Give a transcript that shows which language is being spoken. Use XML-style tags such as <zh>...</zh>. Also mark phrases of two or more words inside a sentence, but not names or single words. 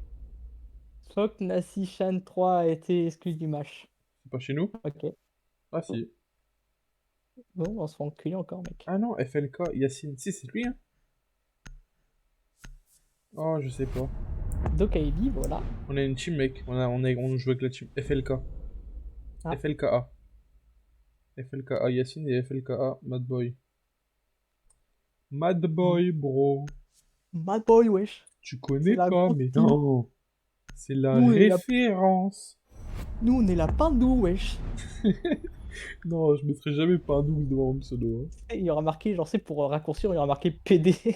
<fr>Sok Nasi Shan 3 a été exclu du match. C'est pas chez nous? Ok. Ah, si. Bon, on se fait enculer encore, mec. Ah non, FLK, Yacine. Si, c'est lui, hein? Oh, je sais pas. Dokaibi, voilà. On a une team, mec. On joue avec la team FLK. Ah. FLKA. FLKA Yacine et FLKA Mad Boy. Mad Boy, bro. Mad Boy, wesh. Tu connais la pas, grande mais team. non. C'est la Nous, on est la- référence. Nous, on est la Pindou, wesh. Non, je mettrai jamais pas un double devant mon pseudo. Hein. Et il y aura marqué, genre, c'est pour raccourcir, il y aura marqué PD.</fr>